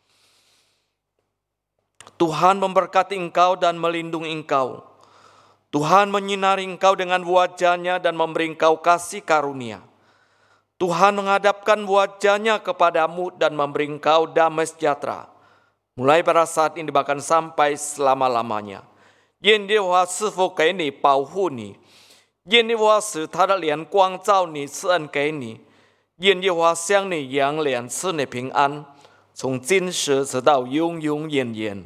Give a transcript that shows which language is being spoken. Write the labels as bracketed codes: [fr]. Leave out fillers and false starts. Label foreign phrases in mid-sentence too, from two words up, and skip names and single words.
[id] Tuhan memberkati engkau dan melindungi engkau. Tuhan menyinari engkau dengan wajah-Nya dan memberi engkau kasih karunia. Tuhan menghadapkan wajahnya kepadamu dan memberi engkau damai sejahtera, mulai pada saat ini bahkan sampai selama-lamanya. [zh] 愿耶和华赐福给你，保护你；愿耶和华使他的脸光照你，赐恩给你；愿耶和华向你扬脸，赐你平安，从今时直到永永远远。